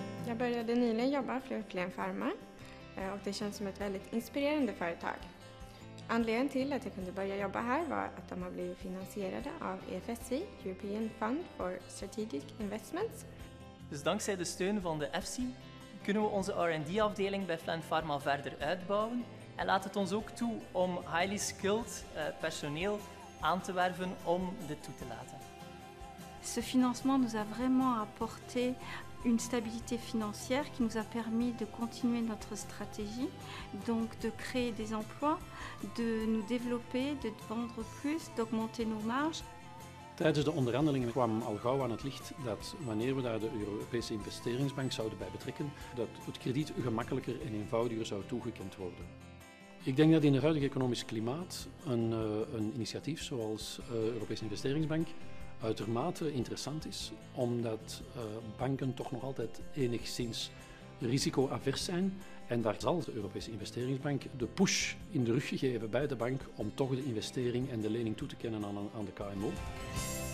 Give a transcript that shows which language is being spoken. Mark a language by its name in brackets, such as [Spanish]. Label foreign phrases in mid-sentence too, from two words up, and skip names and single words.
[Swedish] Jag började nyligen jobba för Flen Pharma och det känns som ett väldigt inspirerande företag. Anledningen till att jag kunde börja jobba här var att de har blivit finansierade av EFSI, [English] European Fund for Strategic Investments. [Dutch] Dus dankzij de steun van de EFSI kunnen we onze R&D-afdeling bij Flen Pharma verder uitbouwen en laat het ons ook toe om [English] highly skilled [Dutch] personeel aan te werven om dit toe te laten. [French] Ce financement nous a vraiment apporté une stabilité financière qui nous a permis de continuer notre stratégie, donc de créer des emplois, de nous développer, de vendre plus, d'augmenter nos marges. [Dutch] Tijdens de onderhandelingen kwam al gauw aan het licht dat wanneer we daar de Europese investeringsbank zouden bij betrekken, dat het krediet gemakkelijker en eenvoudiger zou toegekend worden. Ik denk dat in het huidige economisch klimaat een initiatief zoals Europese investeringsbank uitermate interessant is, omdat banken toch nog altijd enigszins risicoavers zijn en daar zal de Europese investeringsbank de push in de rug geven bij de bank om toch de investering en de lening toe te kennen aan de KMO.